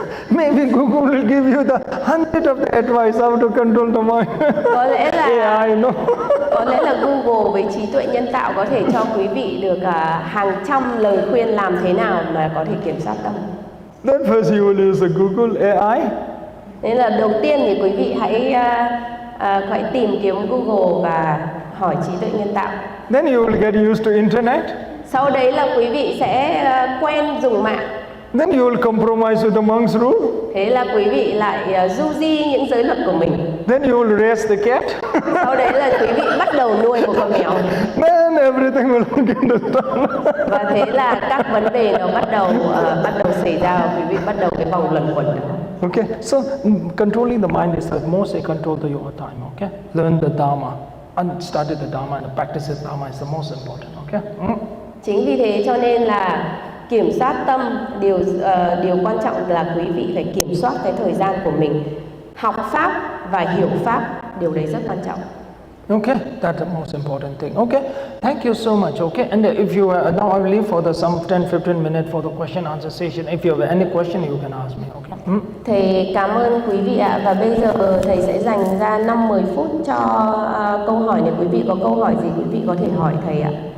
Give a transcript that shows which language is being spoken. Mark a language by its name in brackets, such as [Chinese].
[English] Maybe Google will give you the 100 of the advice how to control the mind. [Vietnamese] Có lẽ là [English] AI, no. [Vietnamese] Có lẽ là Google với trí tuệ nhân tạo có thể cho quý vị được hàng trăm lời khuyên làm thế nào mà có thể kiểm soát tâm. [English] Then first you will use the Google AI. [Vietnamese] Nên là đầu tiên thì quý vị hãy tìm kiếm Google và hỏi trí tuệ nhân tạo. [English] Then you will get used to internet. [Vietnamese] Sau đấy là quý vị sẽ quen dùng mạng. [English] Then you will compromise with the monk's rule. [Vietnamese] Thế là quý vị lại du di những giới luật của mình. [English] Then you will raise the cat. [Vietnamese] Sau đấy là quý vị bắt đầu nuôi một con mèo. [English] Then everything will get done. [Vietnamese] Và thế là các vấn đề nó bắt đầu xảy ra, quý vị bắt đầu cái vòng luẩn quẩn đó. [English] Okay, so controlling the mind is the most control your time. Okay, learn the Dharma, study the Dharma, and practice the Dharma is the most important. Okay. [Vietnamese] Chính vì thế cho nên là kiểm soát tâm, điều quan trọng là quý vị phải kiểm soát cái thời gian của mình, học pháp và hiểu pháp, điều đấy rất quan trọng. [English] Okay, that's the most important thing. Okay, thank you so much. Okay, and if you now I will leave for some 10-15 minutes for the question answer session. If you have any question, you can ask me. Okay. [Vietnamese] Thầy cảm ơn quý vị ạ, và bây giờ thầy sẽ dành ra 5-10 phút cho câu hỏi. Nếu quý vị có câu hỏi gì, quý vị có thể hỏi thầy ạ.